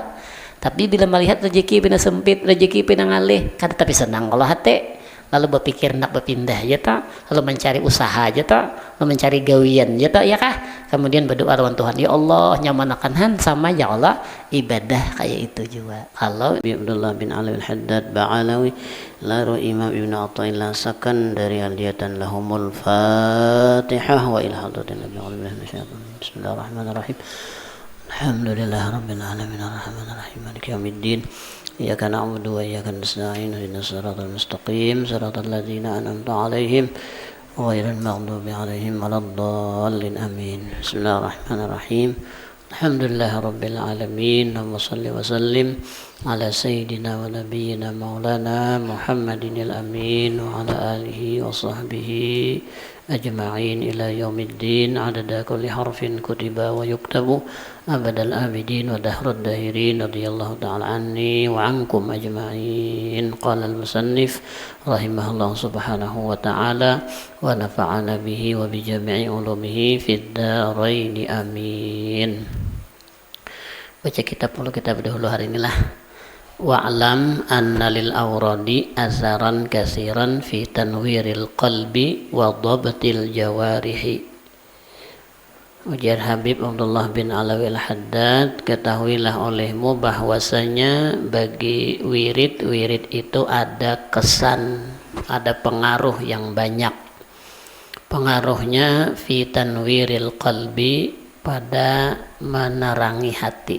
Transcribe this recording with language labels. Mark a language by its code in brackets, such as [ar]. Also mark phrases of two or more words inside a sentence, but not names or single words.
[bjn] Tapi bila melihat rezeki pina sempit, rezeki pina ngalih, kan tapi senang kalau hati, lalu berpikir nak berpindah ya tak, lalu mencari usaha ya tak, lalu mencari gawian ya tak, ya kah, kemudian berdoa lawan Tuhan, [ar] يا الله [bjn] nyamanakan han sama [ar] يا الله [bjn] ibadah kayak itu juga. [ar] Kalau Abdullah bin Ali al-Haddad Ba'alawi lalu Imam Ibn Athaillah Sakandari عالية لهم الفاتحة وإلى حضرة النبي بسم الله الرحمن الرحيم. الحمد لله رب العالمين الرحمن الرحيم مالك يوم الدين إياك نعبد وإياك نستعين اهدنا الصراط المستقيم صراط الذين أنعمت عليهم غير المغضوب عليهم ولا الضالين آمين. بسم الله الرحمن الرحيم. الحمد لله رب العالمين. اللهم صل وسلم على سيدنا ونبينا مولانا محمد الأمين وعلى آله وصحبه أجمعين إلى يوم الدين عدد كل حرف كتب ويكتب أبد الآبدين ودهر الداهرين رضي الله تعالى عني وعنكم أجمعين. قال المصنف رحمه الله سبحانه وتعالى ونفعنا به وبجميع علومه في الدارين آمين. [bjn] Baca kitab dahulu hari inilah. [ar] واعلم أن للأوراد أثرا كثيرا في تنوير القلب وضبط الجوارح. [bjn] Ujar Habib Abdullah bin Alawi al-Haddad, [id] ketahuilah olehmu bahwasanya bagi wirid itu ada kesan, ada pengaruh yang banyak. Pengaruhnya [ar] في تنوير القلب, [id] pada menerangi hati.